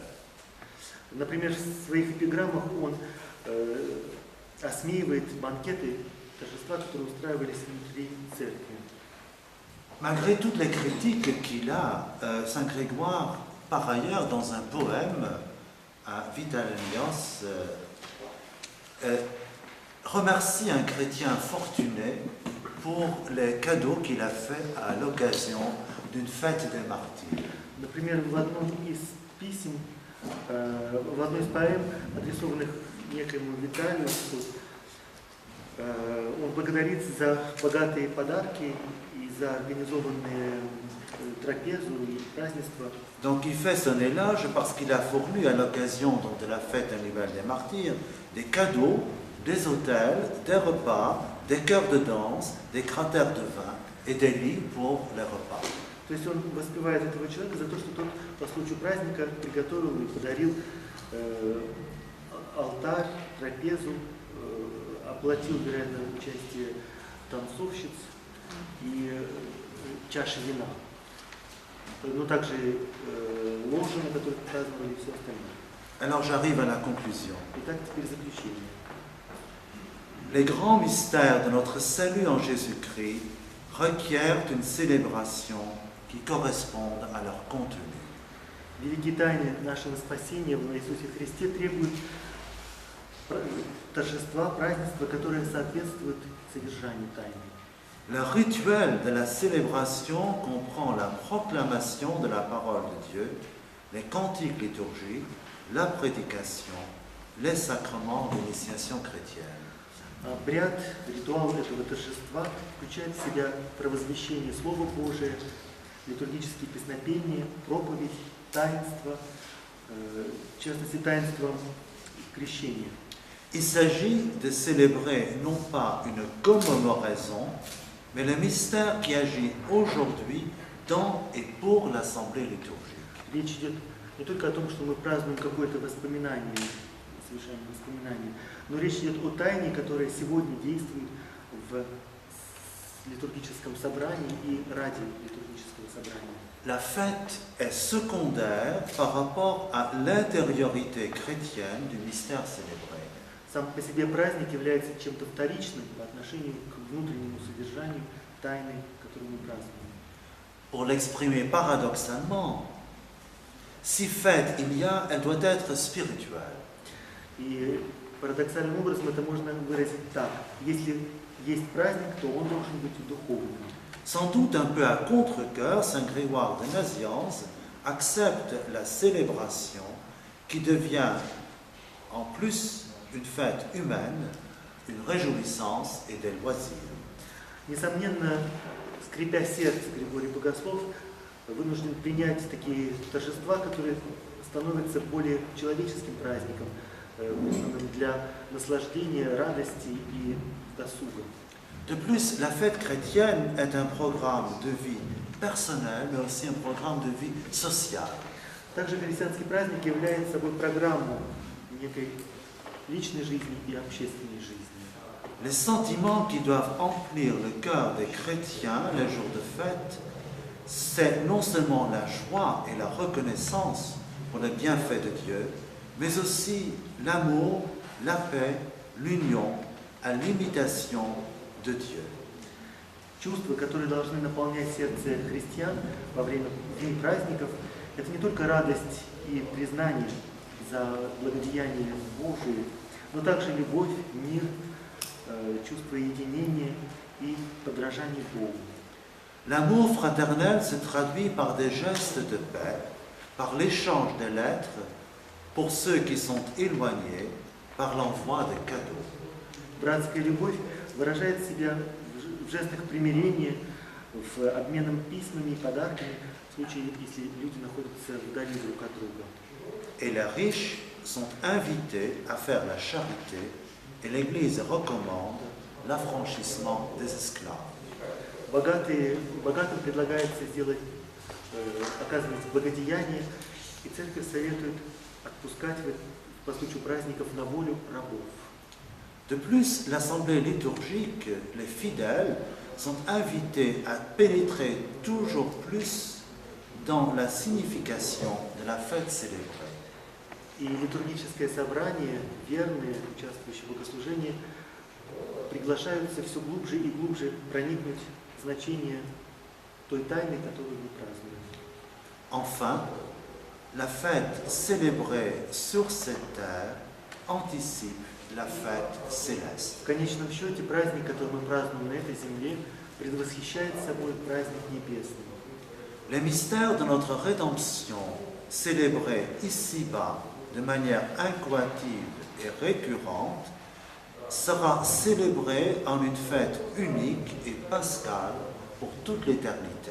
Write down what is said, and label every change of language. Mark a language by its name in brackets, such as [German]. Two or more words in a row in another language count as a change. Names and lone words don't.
[Russian] Например, в своих эпиграммах он осмеивает банкеты, торжества, которые устраивались внутри церкви. [French] Malgré toutes les critiques qu'il a, Saint Grégoire, par ailleurs, dans un poème à Vitalenios, remercie un chrétien fortuné pour les cadeaux qu'il a faits à l'occasion d'une fête des martyrs. [Russian] Например, в одном из писем, в одной из поэм, адресованных некоему Виталиусу, он благодарит за богатые подарки и за организованные трапезу и празднества. [French] Donc il fait son éloge parce qu'il a fourni à l'occasion de la fête annuelle des martyrs des cadeaux, des autels, des repas, des chœurs de danse, des cratères de vin et des lits pour les repas. [Russian] То есть он воспевает этого человека за то, что тот по случаю праздника приготовил и подарил алтарь, трапезу, оплатил, вероятно, участие танцовщиц и чаши вина. Но также ложи, на которых праздновали, и все остальное. [French] Alors j'arrive à la conclusion. [Russian] Итак, теперь заключение. [French] Les grands mystères de notre salut en Jésus-Christ requièrent une célébration qui corresponde à leur contenu. [Russian] Великие тайны нашего спасения в Иисусе Христе требуют торжества, празднества, которые соответствуют содержанию тайны. [French] Le rituel de la célébration comprend la proclamation de la parole de Dieu, les cantiques liturgiques, la prédication, les sacrements d'initiation chrétienne. [Russian] Обряд, ритуал этого торжества включает в себя провозвещение Слова Божия, литургические песнопения, проповедь, таинство, в частности таинство крещения. [French] Il s'agit de célébrer non pas une commémoration, mais le mystère qui agit aujourd'hui dans et pour l'assemblée liturgique. [Russian] Речь идет не только о том, что мы празднуем какое-то воспоминание совершаем воспоминания. Но речь идет о тайне, которая сегодня действует в литургическом собрании и ради литургического собрания. [French] La fête est secondaire par rapport à l'intériorité chrétienne du mystère célébré. [Russian] Сам по себе праздник является чем-то вторичным по отношению к внутреннему содержанию тайны, которую мы празднуем. [French] Pour l'exprimer paradoxalement, si fête il y a, elle doit être spirituelle. [Russian] И парадоксальным образом это можно выразить так. Если есть праздник, то он должен быть духовным. [French] Sans doute un peu à contre-cœur, Saint Grégoire de Nazianze accepte la célébration qui devient en plus une fête humaine, une réjouissance et des loisirs. [Russian] Несомненно, скрипя сердце, Григорий Богослов вынужден принять такие торжества, которые становятся более человеческим праздником, для наслаждения, радости и досуга. [French] De plus, la fête chrétienne est un programme de vie personnel, mais aussi un programme de vie sociale. [Russian] Также христианский праздник является собой программу некой личной жизни и общественной жизни. [French] Les sentiments qui doivent emplir le cœur des chrétiens les jours de fête, c'est non seulement la joie et la reconnaissance pour les bienfaits de Dieu, mais aussi l'amour, la paix, l'union à l'imitation de Dieu. [Russian] Чувства, которые должны наполнять сердце христиан во время дней праздников, это не только радость и признание за благодеяние Божие, но также любовь, мир, чувство единения и подражание Богу. [French] L'amour fraternel se traduit par des gestes de paix, par l'échange des lettres pour ceux qui sont éloignés, par l'envoi de cadeaux. [Russian] Братская любовь выражает себя в жестах примирения, в обменном письмами и подарками, в случае, если люди находятся вдали друг от друга. [French] Et les riches sont invités à faire la charité, et l'Église recommande l'affranchissement des esclaves. [Russian] Богатым предлагается оказывать благодеяние, и церковь советует отпускать по случаю праздников на волю рабов. [French] De plus, l'assemblée liturgique, les fidèles, sont invités à pénétrer toujours plus dans la signification de la fête célébrée. [Russian] И литургическое собрание, верные, участвующие в богослужении, приглашаются все глубже и глубже проникнуть в значение той тайны, которую мы празднуем. [French] Enfin, la fête célébrée sur cette terre anticipe la fête céleste. [Russian] В конечном счете, праздник, который мы празднуем на этой земле, предвосхищает собой праздник небесный. [French] Les mystères de notre rédemption, célébrés ici-bas de manière incoative et récurrente, sera célébré en une fête unique et pascale pour toute l'éternité.